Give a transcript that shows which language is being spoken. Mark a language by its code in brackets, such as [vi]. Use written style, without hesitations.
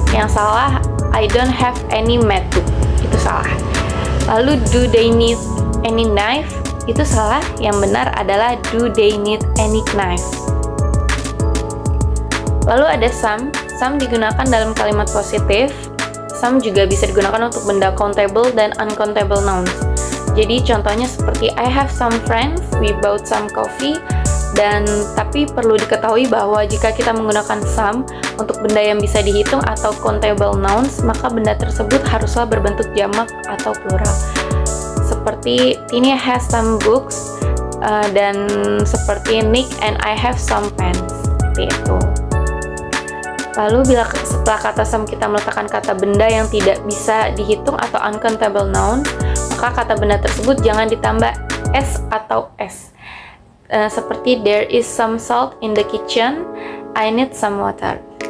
[id] Yang salah, [en] I don't have any math book. [id] Itu salah. Lalu, [en] do they need any knife? [id] Itu salah. Yang benar adalah [en] do they need any knife. [id] Lalu ada some. Some digunakan dalam kalimat positif. Some juga bisa digunakan untuk benda countable dan uncountable nouns. Jadi contohnya seperti [en] I have some friends, we bought some coffee. [id] Dan tapi perlu diketahui bahwa jika kita menggunakan some untuk benda yang bisa dihitung atau countable nouns, maka benda tersebut haruslah berbentuk jamak atau plural. Seperti [en] Tini has some books, [id] dan seperti [en] Nick and I have some pens. [id] Seperti itu. Lalu bila setelah kata some kita meletakkan kata benda yang tidak bisa dihitung atau uncountable noun, maka kata benda tersebut jangan ditambah s atau s. Seperti [en] there is some salt in the kitchen, I need some water.